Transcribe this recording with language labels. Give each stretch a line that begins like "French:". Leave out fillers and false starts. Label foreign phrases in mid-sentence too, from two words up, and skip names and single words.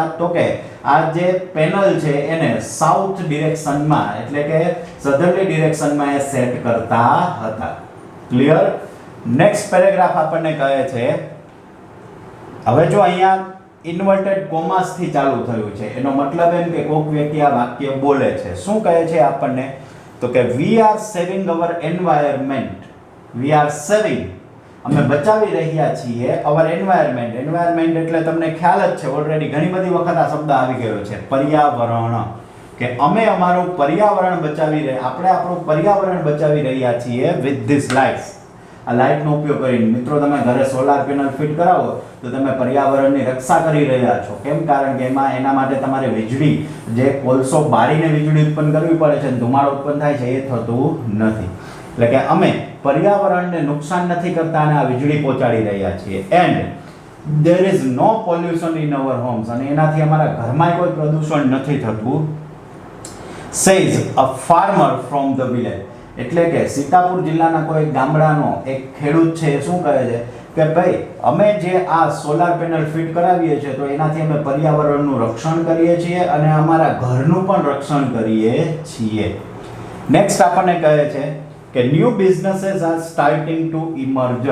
Gujarati: તો કે આ જે પેનલ છે એને સાઉથ ડિરેક્શનમાં એટલે કે સધર્લી ડિરેક્શનમાં એ સેટ કરતા હતા. ક્લિયર? નેક્સ્ટ પેરેગ્રાફ આપણને કહે છે, હવે જો અહીંયા
English: inverted commas
Gujarati: થી ચાલુ થયું છે, એનો મતલબ એમ કે કોઈક વ્યક્તિ આ વાક્ય બોલે છે. શું કહે છે આપણને? તો કે
English: we are saving our environment. We are saving,
Gujarati: અમે બચાવી રહ્યા છીએ
English: our environment.
Gujarati: environment એટલે તમને ખ્યાલ જ છે, ઓલરેડી ઘણી બધી વખત આ શબ્દ આવી ગયો છે, પર્યાવરણ. કે અમે અમારું પર્યાવરણ બચાવી રહ્યા, આપણે આપણું પર્યાવરણ બચાવી રહ્યા છીએ
English: with this lights.
Gujarati: આ લાઇટનો ઉપયોગ કરીને મિત્રો તમે ઘરે
English: solar panel
Gujarati: ફિટ કરાવો તો તમે પર્યાવરણની રક્ષા કરી રહ્યા છો. કેમ? કારણ કે એના માટે તમારે વીજળી, જે કોલસો બાળીને વીજળી ઉત્પન્ન કરવી પડે છે, ધુમાડો ઉત્પન્ન થાય છે, એ થતું નથી. એટલે કે અમે પર્યાવરણને નુકસાન નથી કરતા અને આ વીજળી પહોંચાડી રહ્યા છીએ.
English: એન્ડ there is no pollution in our homes,
Gujarati: અને એનાથી અમારા ઘરમાં કોઈ પ્રદૂષણ નથી થતું.
English: says a farmer from the village.
Gujarati: એટલે કે સીતાપુર જિલ્લાના કોઈ ગામડાનો એક ખેડૂત છે, શું કહે છે કે ભાઈ અમે જે આ
English: solar panel
Gujarati: ફિટ કરાવીએ છીએ તો એનાથી અમે પર્યાવરણનું રક્ષણ કરીએ છીએ અને અમારા ઘરનું પણ રક્ષણ કરીએ છીએ. નેક્સ્ટ આપણને કહે છે કે
English: new businesses are starting to emerge.